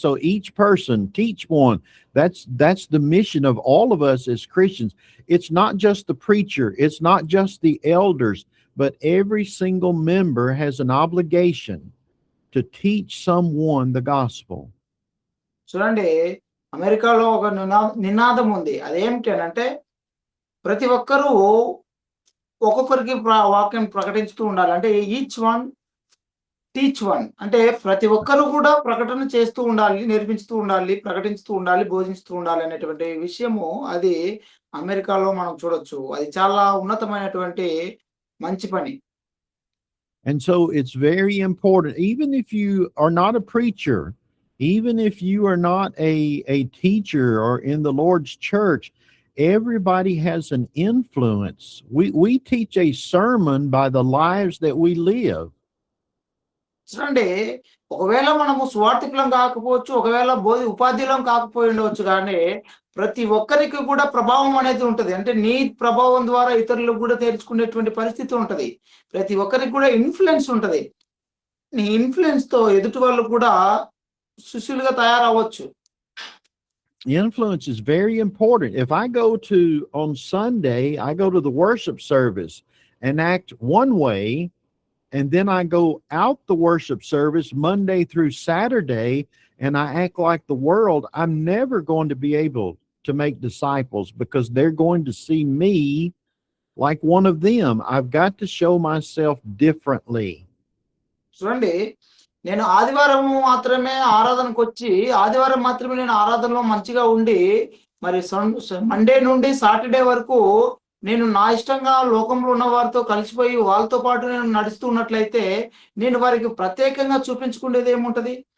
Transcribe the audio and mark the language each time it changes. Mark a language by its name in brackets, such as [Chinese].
[English] So each person teach one. That's the mission of all of us as Christians. It's not just the preacher, it's not just the elders, but every single member has an obligation to teach someone the gospel. [Telugu] చూడండి, అమెరికాలో ఒక నినాదం ఉంది. అదేమిటి అంటే ప్రతి ఒక్కరూ ఒక్కొక్కరికి వాక్యం ప్రకటిస్తూ ఉండాలి. అంటే [English] each one teach one, [Telugu] అంటే ప్రతి ఒక్కరు కూడా ప్రకటన చేస్తూ ఉండాలి, నేర్పిస్తూ ఉండాలి, ప్రకటిస్తూ ఉండాలి, బోధిస్తూ ఉండాలి అనేటువంటి విషయము అది అమెరికాలో మనం చూడొచ్చు. అది చాలా ఉన్నతమైనటువంటి మంచి పని. [English] And so it's very important, even if you are not a preacher, even if you are not a teacher or in the Lord's church, everybody has an influence. We teach a sermon by the lives that we live. [Telugu] చూడండి, ఒకవేళ మనము స్వార్థికులం కాకపోవచ్చు, ఒకవేళ ఉపాధ్యులం కాకపోయి ఉండవచ్చు, కానీ ప్రతి ఒక్కరికి కూడా ప్రభావం అనేది ఉంటది. అంటే నీ ప్రభావం ద్వారా ఇతరులకు కూడా తెరుచుకునేటువంటి పరిస్థితి ఉంటది. ప్రతి ఒక్కరికి కూడా ఇన్ఫ్లుయెన్స్ ఉంటది. నీ ఇన్ఫ్లుయెన్స్ తో ఎదుటి వాళ్ళు కూడా శిష్యులుగా తయారవ్వచ్చు. [English] Influence is very important. If I go to on Sunday, I go to the worship service and act one way, and then I go out the worship service Monday through Saturday and I act like the world, I'm never going to be able to make disciples because they're going to see me like one of them. I've got to show myself differently. [Telugu] చూడండి, నేను ఆదివారం మాత్రమే ఆరాధనకు వచ్చి ఆదివారం మాత్రమే నేను ఆరాధనలో మంచిగా ఉండి మరి మండే నుండి సాటర్డే వరకు నేను నా ఇష్టంగా లోకంలో ఉన్న వారితో కలిసిపోయి వాళ్ళతో పాటు నేను నడుస్తూ ఉన్నట్లయితే నేను వారికి ప్రత్యేకంగా చూపించుకునేది ఏముంటది?